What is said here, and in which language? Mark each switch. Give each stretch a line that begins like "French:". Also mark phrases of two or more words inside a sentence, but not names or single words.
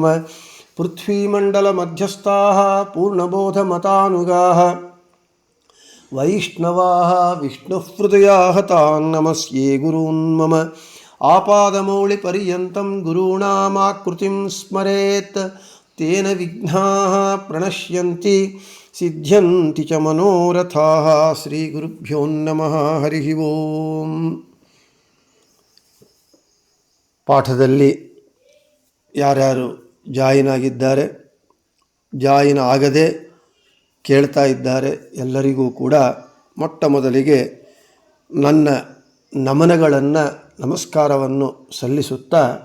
Sanskrit: ಪೃಥ್ವೀಮಂಡಲಮಧ್ಯಸ್ಥಾಃ ಪೂರ್ಣಬೋಧಮತಾನುಗಾಃ ವೈಷ್ಣವಾಃ ವಿಷ್ಣುಹೃದಯಾಃ ತಾನ್ ನಮಸ್ಯೆ ಗುರೂನ್ ಮಮ. ಆಪಾದಮೌಳಿಪರ್ಯಂತಂ ಗುರೂಣಾಮಾಕೃತಿಂ ಸ್ಮರೇತ್ ತೇನ ವಿಘ್ನಾಃ ಪ್ರಣಶ್ಯಂತಿ ಸಿದ್ಧ್ಯಂತಿ ಚ ಮನೋರಥಾಃ. ಶ್ರೀ ಗುರುಭ್ಯೋ ನಮಃ. ಹರಿ ಓಂ.
Kannada: ಪಾಠದಲ್ಲಿ ಯಾರ್ಯಾರು ಜಾಯಿನ್ ಆಗಿದ್ದಾರೆ, ಜಾಯಿನ್ ಆಗದೆ ಕೇಳ್ತಾ ಇದ್ದಾರೆ, ಎಲ್ಲರಿಗೂ ಕೂಡ ಮೊಟ್ಟ ಮೊದಲಿಗೆ ನನ್ನ ನಮನಗಳನ್ನು ನಮಸ್ಕಾರವನ್ನು ಸಲ್ಲಿಸುತ್ತಾ,